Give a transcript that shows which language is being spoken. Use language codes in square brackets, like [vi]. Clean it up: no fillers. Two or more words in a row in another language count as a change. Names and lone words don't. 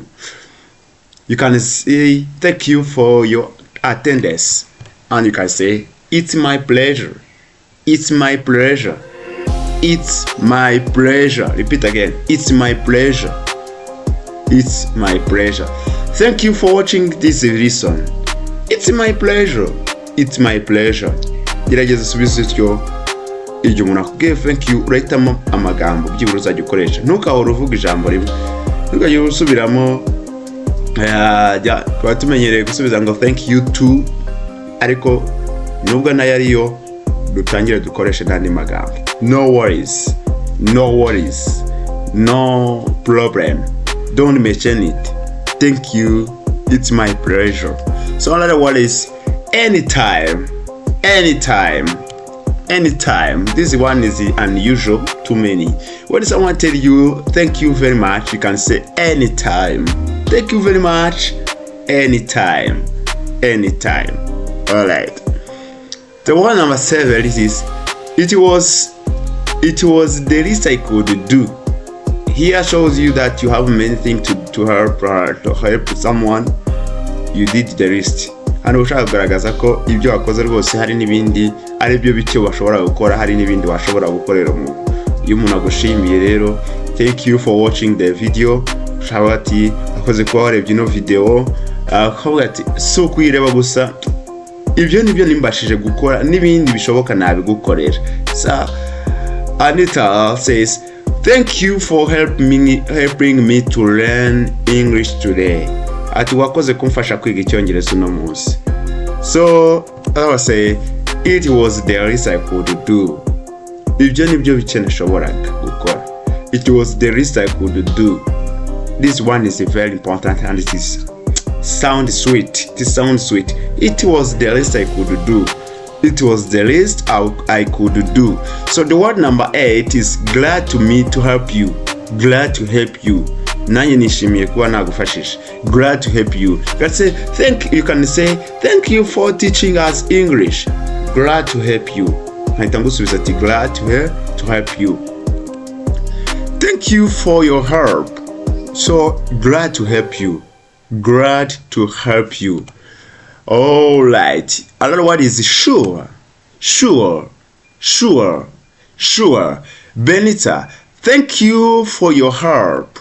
[en] You can say thank you for your attendance, and you can say it's my pleasure. It's my pleasure. It's my pleasure. Repeat again. It's my pleasure. It's my pleasure. Thank you for watching this lesson. It's my pleasure. It's my pleasure. [rw] Gerageza usubize utyo igihe umuntu akubwiye [en] thank you [rw] urahitamo amagambo byibura uzajya ukoresha. Ntukahora uvuga ijambo rimwe. Ntukajye usubiramo tuba tumenyereye gusubiza ngo [en] thank you [rw] to, ariko nubwo nayo ariyo dutangire dukoreshe n'andi magambo. [en] No worries. No worries. No problem. Don't mention it. Thank you. It's my pleasure. So another word is anytime. Anytime. Anytime. This one is unusual, too many. When someone tell you thank you very much, you can say anytime. Thank you very much. Anytime. Anytime. Alright. The one number 7 is it was the least I could do. Here shows you that you have many things to help someone. You did the least. [rw] Hano ushaka kugaragaza ko ibyo wakoze rwose hari n'ibindi ari byo bityo bashobora gukora, hari n'ibindi washobora gukorera umuntu. Iyo umuntu agushimiye rero, [en] thank you for watching the video. [rw] Ushaka ati akoze kuba warebye ino video, akavuga ati so kuyireba gusa ibyo nibyo nimbashije gukora n'ibindi bishoboka nabigukorera. [en] So Anita says thank you for helping me to learn English today. [rw] Ati wakoze kumfasha kwiga Icyongereza uno munsi. [en] So I will say it was the least I could do. [rw] Ibyo nibyo bike nashoboraga gukora. [en] It was the least I could do. This one is very important and it is sound sweet. It sounds sweet. It was the least I could do. It was the least I could do. So the word number 8 is glad to help you. Glad to help you. [rw] nanjye nishimiye kuba nagufashije. [en] Glad to help you. You can say thank you for teaching us English. Glad to help you. [rw] Nkahita ngusubiza ati [en] glad to help you. Thank you for your help. So glad to help you. Glad to help you. All right. Another word is sure. Sure. Benita, thank you for your help.